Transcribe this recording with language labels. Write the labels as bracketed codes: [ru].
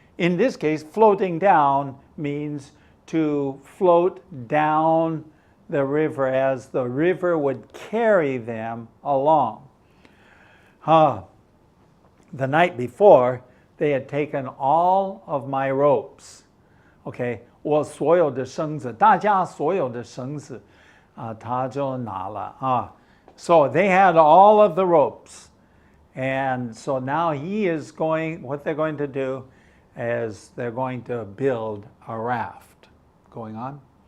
[en] In this case, floating down means to float down the river as the river would carry them along. The night before, they had taken all of my ropes. [zh] Okay, 我所有的绳子，大家所有的绳子，他就拿了。 [en] So they had all of the ropes. And so now what they're going to do is they're going to build a raft. Going on.